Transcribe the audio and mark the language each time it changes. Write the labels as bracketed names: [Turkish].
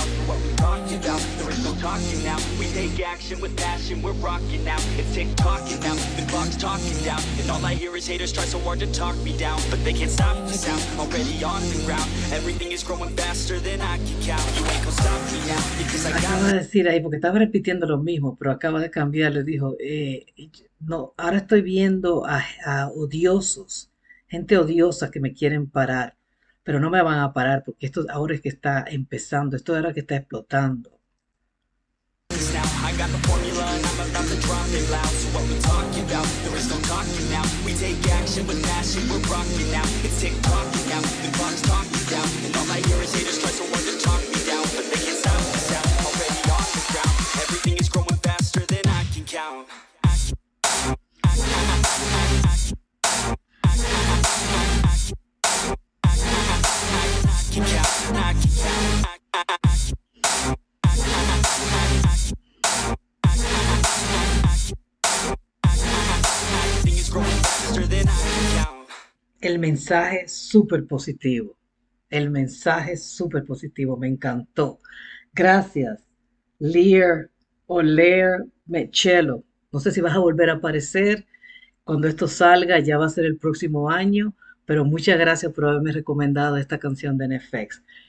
[English] So what we talking about? There is no talking now. We take action with passion, we're rocking now. It's tick-tocking now, the clock's talking down. And all I hear is haters try so hard to talk me down. But they can't stop the sound, already on the ground. Everything is growing faster than I can count. You ain't gonna stop me now, because I got [Spanish] Acaba de decir ahí, porque estaba repitiendo lo mismo, pero acaba de cambiar, le dijo, no, ahora estoy viendo a odiosos, gente odiosa que me quieren parar, pero no me van a parar porque esto ahora es que está empezando, esto ahora que está explotando. [English] now. I got the formula and I'm about to drop it loud. So what we talking about? There is no talking now. We take action with passion, we're rocking now. It's tick-tocking now, the clock's talking down. And all I hear is haters try so hard to talk me down. But they can't stop the sound, already on the ground. Everything is growing faster than I can count. I can count, I can count. Everything is growing faster than I can count. [Spanish] El mensaje súper positivo, el mensaje súper positivo, me encantó. Gracias, Lear o Lear Mechelo. No sé si vas a volver a aparecer. Cuando esto salga, ya va a ser el próximo año, pero muchas gracias por haberme recomendado esta canción de NFX.